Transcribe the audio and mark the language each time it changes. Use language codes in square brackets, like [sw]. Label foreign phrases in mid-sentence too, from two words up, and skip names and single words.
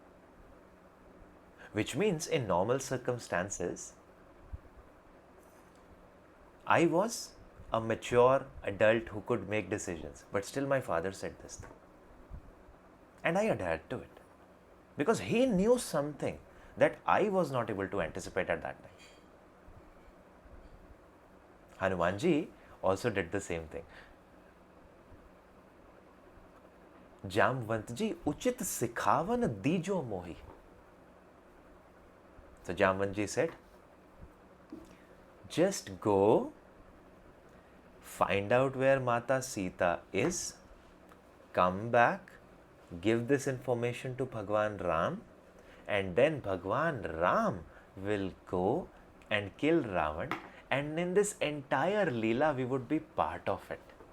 [en] Which means in normal circumstances, I was a mature adult who could make decisions, but still my father said this thing. And I adhered to it because he knew something that I was not able to anticipate at that time. Hanumanji also did the same thing. [awa] जामवंत जी उचित सिखावन दीजो मोही. [en] So Jamvan ji said, just go, find out where Mata Sita is, come back, give this information to Bhagwan Ram, and then Bhagwan Ram will go and kill Ravan, and in this entire Leela we would be part of it.